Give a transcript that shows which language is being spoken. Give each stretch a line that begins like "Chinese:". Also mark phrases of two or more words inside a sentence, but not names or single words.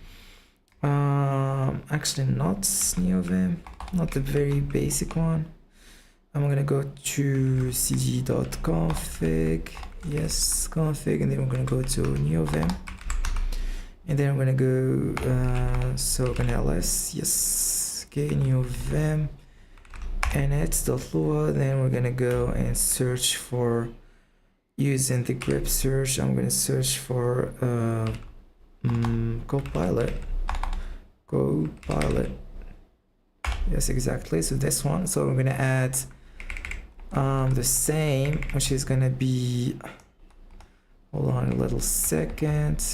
English: Actually not neovim, not the very basic one. I'm gonna go to cg.config, yes, config, and then we're gonna go to neovim. and then I'm gonna go so I'm gonna ls, yes, okay, neovim nx.lua. Then we're gonna go and search for, using the grep search, I'm gonna search for copilot. Yes, exactly, so this one. So we're gonna add the same, which is gonna be, hold on a little second.